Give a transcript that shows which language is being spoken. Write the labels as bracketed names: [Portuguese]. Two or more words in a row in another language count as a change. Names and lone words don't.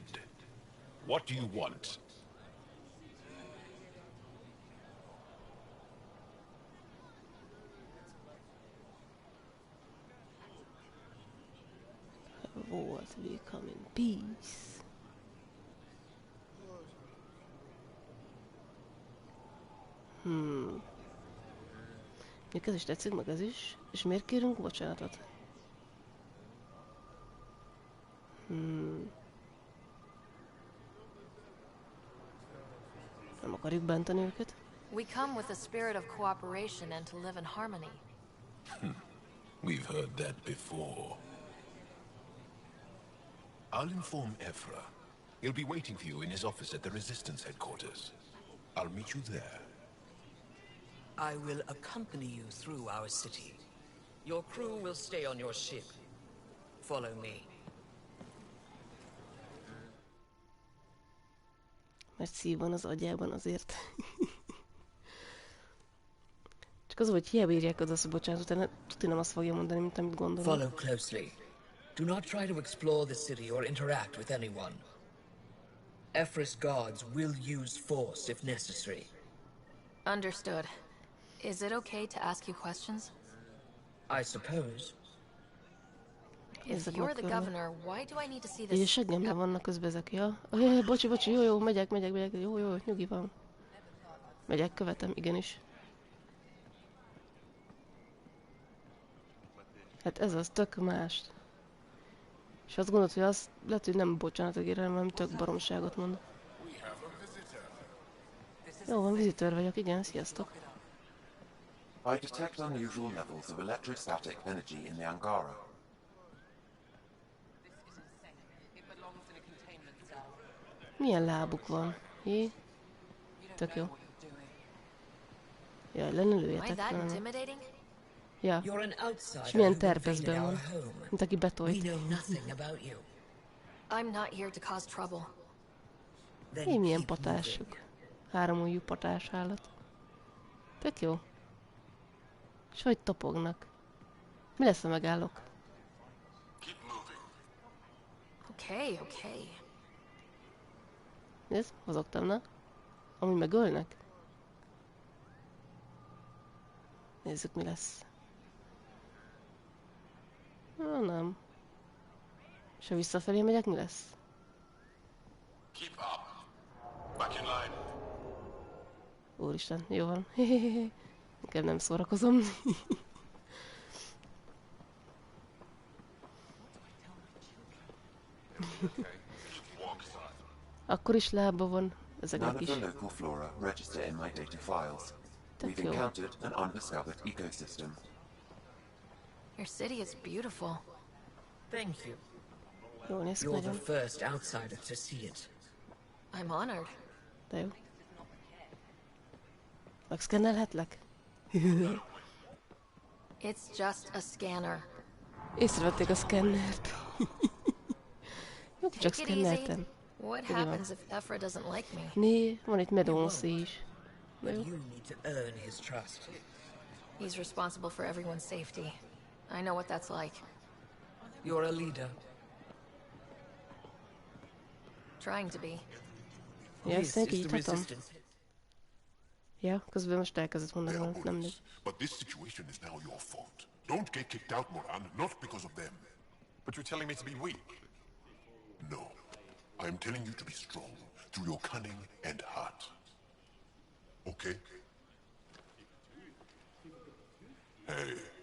[English] What do you want? Wars will come in peace. [Hungarian] Még ez is tetszik, meg ez is. És miért kérünk bocsánatot? Nem akarjuk bántani őket. [English] We come with a spirit of cooperation and to live in harmony. We've heard that before. I'll inform Ephra. He'll be waiting for you in his office at the Resistance headquarters. I'll meet you there. I will accompany you through our city. Your crew will stay on your ship. Follow me. [Hungarian] Mert szív van az agyában azért. Csak az, hogy hiába írják oda a bocsánat, utána tudni nem azt fogja mondani, mint amit gondolom. [English] Follow closely. Do not try to explore the city or interact with anyone. Ephra's guards will use force if necessary. Understood. Is it okay to ask you questions? I suppose. If you're the governor, why do I need to see [Hungarian] Így a [English] this? [Hungarian] seggemben vannak közben ezek, ja? Bocsi, jó, megyek, jó, nyugi van. Megyek, követem, igenis. Hát ez az tök más. És azt gondolod, hogy azt lehet, hogy nem bocsánatot ír, hanem tök baromságot mond. Jó van, vizitőr vagyok, igen, sziasztok. [English] I detect unusual levels of electrostatic energy in the Angara. [Hungarian] Milyen lábuk van? Jé? Tök jó. Jaj, lenne lőjetek, Ja. És milyen terpezben van. Mint aki betolt. [English] I'm not here to cause trouble. [Hungarian] Hé, milyen patásuk. Háromujjú patás állat. Tök jó. És hogy topognak. Mi lesz, ha megállok? [English] Okay. [Hungarian] Nézd, mozogtam, na? Amúgy megölnek? Nézzük, mi lesz. Nem. És ha visszafelé megyek, mi lesz? [English] Keep up. Back in line. [Hungarian] Úristen, jó van. Inkább nem szórakozom. Akkor is lába van ezeknek is. [English] None of the local flora register in my data files. We've encountered an undiscovered ecosystem. Your city is beautiful. Thank you. [Hungarian] Jól néz ki [English] You're the [Hungarian] nagyon. [English] first outsider to see it. I'm honored. [Hungarian] De jó. Megszkennelhetlek? [English] It's just a scanner. [Hungarian] Észrevették a szkennert. Jó, csak [English] Take it easy. [Hungarian] szkenneltem. [English] What [Hungarian] Ugye van. [English] happens if Ephra doesn't like me? [Hungarian] Né, van itt medónszi is. [English] But you need to earn his trust. He's responsible for everyone's safety. I know what that's like. You're a leader. Trying to be. [Hungarian] Ja, ezt így írhatom. Ja, közben most elkezdett mondani valamit, nem mindegy. [English] But this situation is now your fault. Don't get kicked out, Moran, not because of them. But you're telling me to be weak. No. I am telling you to be strong through your cunning and heart. Okay? Hey.